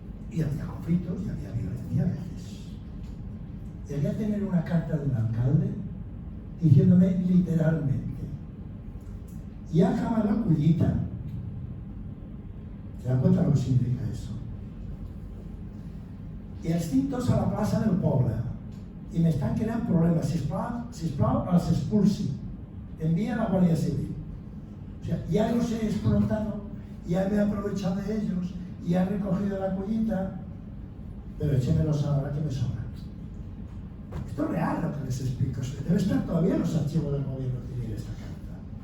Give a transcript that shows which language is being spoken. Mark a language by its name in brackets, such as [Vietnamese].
[Spanish] Y había conflictos y había violencia a veces. Llegué a tener una carta de un alcalde diciéndome literalmente: ya acaba la cullita. ¿Se dan cuenta lo que significa eso? [Catalan] I els tinc tots a la plaça del poble i m'estan creant problemes. Sisplau, els expulsi. [Spanish] Envía a la Guardia Civil. O sea, ya los he explotado, ya me he aprovechado de ellos, ya he recogido la cullita, pero échemelos ahora que me sobran. Esto es real lo que les explico. Debe estar todavía en los archivos del gobierno civil esta carta.